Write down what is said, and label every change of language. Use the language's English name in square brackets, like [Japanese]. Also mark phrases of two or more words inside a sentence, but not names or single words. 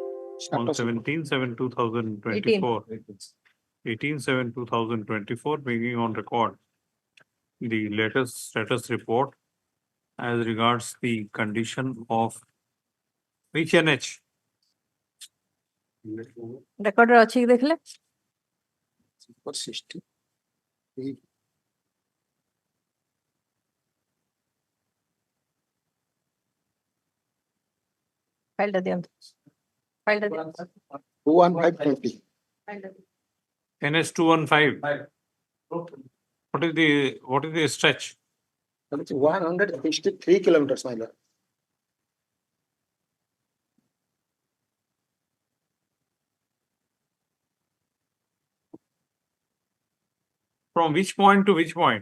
[English] on 17/7/2024. 18/7/2024, bringing on record the latest status report as regards the condition of which NH? [Odia] Recorder ଅଛି କି ଦେଖିଲେ? [English] For 60. [Odia] File ଟା ଦିଅନ୍ତୁ। File ଟା ଦିଅନ୍ତୁ। 21520. File ଟା ଦିଅନ୍ତୁ। [English] NH 215. What is the stretch? That's 163 kilometers, my lord. From which point to which point?